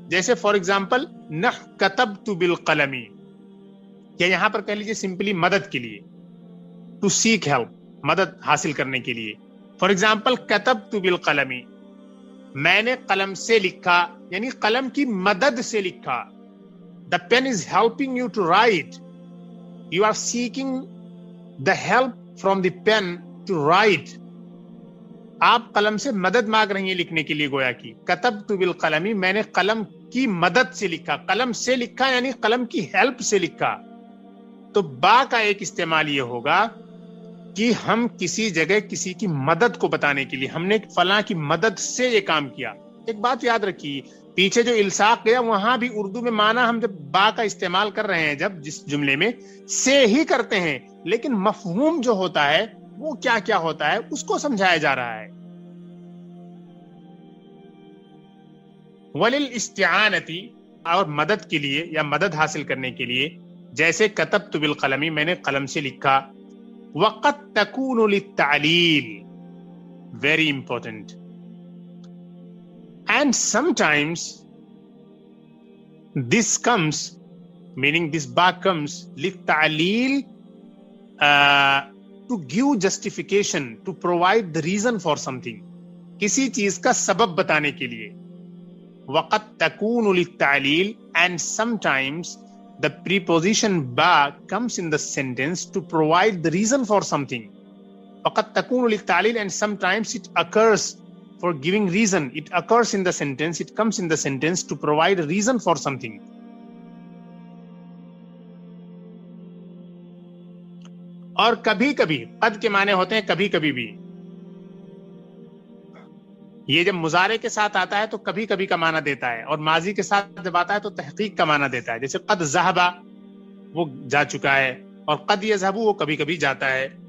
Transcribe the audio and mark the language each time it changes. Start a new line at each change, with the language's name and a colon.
Urdu: جیسے
English: for example
Arabic: کتبت بالقلم،
Urdu: یا یہاں پر کہہ لیجیے
English: simply
Urdu: مدد کے لیے،
English: to seek help,
Urdu: مدد حاصل کرنے کے لیے.
English: for example
Arabic: کتبت بالقلم،
Urdu: میں نے قلم سے لکھا، یعنی قلم کی مدد سے لکھا.
English: The pen is helping you to write, you are seeking the help from the pen to write.
Urdu: آپ قلم سے مدد مانگ رہی ہیں لکھنے کے لیے. گویا کی
Arabic: کتبت بالقلم،
Urdu: میں نے قلم کی مدد سے لکھا. قلم سے لکھا یعنی قلم کی ہیلپ سے لکھا. تو با کا ایک استعمال یہ ہوگا کہ ہم کسی جگہ کسی کی مدد کو بتانے کے لیے، ہم نے فلاں کی مدد سے یہ کام کیا. ایک بات یاد رکھیے، پیچھے جو الصاق گیا وہاں بھی اردو میں معنی ہم جب با کا استعمال کر رہے ہیں، جب جس جملے میں سے ہی کرتے ہیں، لیکن مفہوم جو ہوتا ہے وہ کیا کیا ہوتا ہے اس کو سمجھایا جا رہا ہے.
Arabic: وللاستعانتی،
Urdu: اور مدد کے لیے یا مدد حاصل کرنے کے لیے، جیسے
Arabic: کتبت بالقلم،
Urdu: میں نے قلم سے لکھا.
Arabic: وقد تکون للتعلیل،
English: Very important. And sometimes this comes, meaning this ba comes للتعليل, to give justification, to provide the reason for something,
Urdu: کسی چیز کا سبب بتانے کے لیے.
Arabic: وقد تكون للتعليل,
English: and sometimes the preposition ba comes in the sentence to provide the reason for something.
Arabic: وقد تكون للتعليل,
English: and sometimes it occurs for giving reason. It occurs in the sentence, it comes in the sentence to provide a reason for something.
Urdu: اور کبھی کبھی قد کے معنی ہوتے ہیں کبھی کبھی بھی. یہ جب مضارع کے ساتھ آتا ہے تو کبھی کبھی کا معنی دیتا ہے, اور ماضی کے ساتھ جب آتا ہے تو تحقیق کا معنی دیتا ہے. جیسے
Arabic: قد ذہب,
Urdu: وہ جا چکا ہے, اور
Arabic: قد یذهب,
Urdu: وہ کبھی کبھی جاتا ہے.